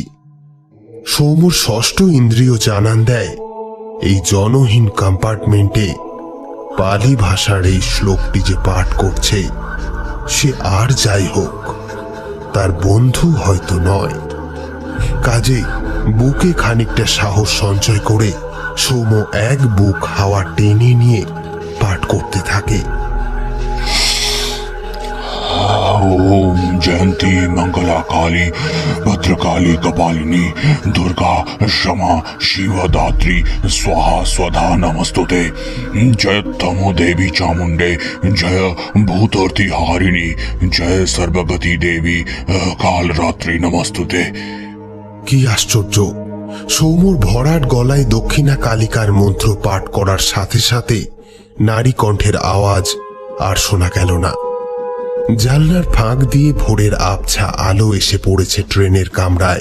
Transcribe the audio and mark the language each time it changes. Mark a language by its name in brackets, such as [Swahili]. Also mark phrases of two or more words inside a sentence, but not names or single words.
[Bangla] সৌম্যর ষষ্ঠ ইন্দ্রিয় জানান দেয় এই জনহীন কম্পার্টমেন্টে পালি ভাষার এই শ্লোকটি যে পাঠ করছে সে আর যাই হোক তার বন্ধু হয়তো নয়। কাজেই বুকে খানিকটা সাহস সঞ্চয় করে সৌম্য এক বুক হাওয়া টেনে নিয়ে পাঠ করতে থাকে। [Sanskrit] ओम जयंती मंगला काली भद्रकाली कपालिनी दुर्गा क्षमा शिवदात्री स्वाहा स्वधा नमस्तुते। जय तमो देवी चामुंडे जय भूतर्थी हारिणी जय सर्वगति देवी काल रात्रि नमस्तुते। [Bangla] কি আশ্চর্য! সৌম্যর ভরাট গলায় দক্ষিণা কালিকার মন্ত্র পাঠ করার সাথে সাথে নারী কণ্ঠের আওয়াজ আর শোনা গেল না। জানলার ফাঁক দিয়ে ভোরের আবছা আলো এসে পড়েছে ট্রেনের কামরায়।